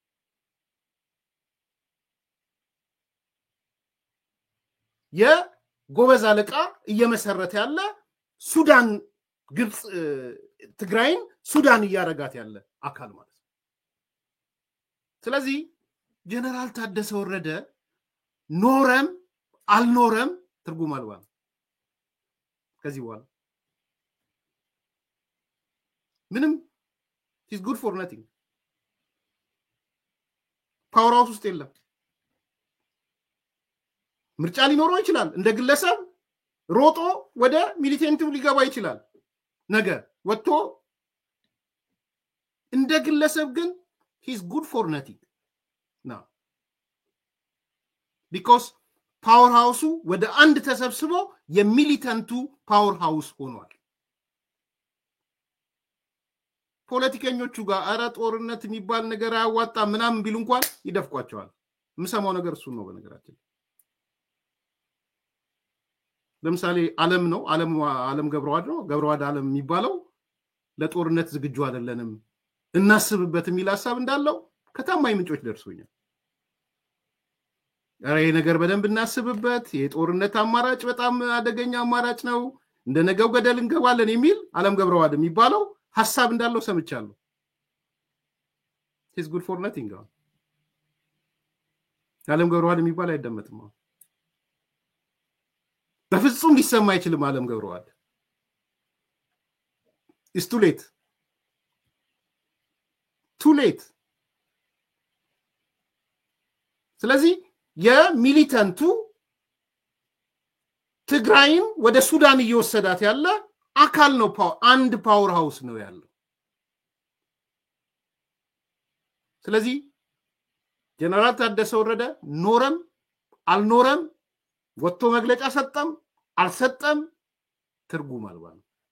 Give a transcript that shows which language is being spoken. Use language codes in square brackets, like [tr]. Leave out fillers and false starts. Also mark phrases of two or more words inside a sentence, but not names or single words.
[am] የጎበዝ አለቃ እየመሰረተ ያለ ሱዳን ግብጽ ትግራይን ሱዳን እያረጋት ያለ አካል ማለት ነው ስለዚህ ጀነራል ታደሰ ወረደ ኖረም አልኖረም ትርጉም አልባ ከዚህ በኋላ ምንም [en] he's good for nothing power house [am] ውስጥ የለም ምርጫ ሊኖረው ይችላል እንደ ግለሰብ ሮጦ ወደ ሚሊቴንቲው ሊገባ ይችላል ነገር ወጥቶ እንደ ግለሰብ ግን [en] he's good for nothing now because power house [am] ወደ አንድ ተሰብስቦ የሚሊተንቱ [en] power house [am] ሆኗል ፖለቲከኞቹ ጋር አረ ጦርነት የሚባል ነገር አያዋጣ ምናምን ቢሉ እንኳን ይደፍቋቸዋል ምሰማው ነገር እሱ ነው በነገራችን ለምሳሌ ዓለም ነው ዓለም ገብረዋድ ዓለም የሚባለው ለጦርነት ዝግጁ አይደለንም እናስብበት የሚል ሐሳብ እንዳለው ከታማኝ ምንጮች ደርሶኛል አረ ይሄ ነገር በደንብ እናስብበት የጦርነት አማራጭ በጣም አደገኛ አማራጭ ነው እንደነገው ገደል እንገባለን የሚል ዓለም ገብረዋድ የሚባለው ሐሳብ እንዳለው ሰምቻለሁ [en] he's good for nothing [am] ዓለም ገብረዋድ የሚባል አይደመጥም በፍጹም ሊሰማ አይችልም ዓለም ገብረዋድ [en] it's too late [am] ስለዚህ የሚሊተንቱ ትግራይን ወደ ሱዳን እየወሰዳት ያለ አካል ነው አንድ [en] power house [am] ነው ያለው ስለዚህ ጀነራል ታደሰ ወረደ ኖረም አልኖረም ወጥቶ መግለጫ ሰጠም አልሰጠም ትርጉም አልባ ነው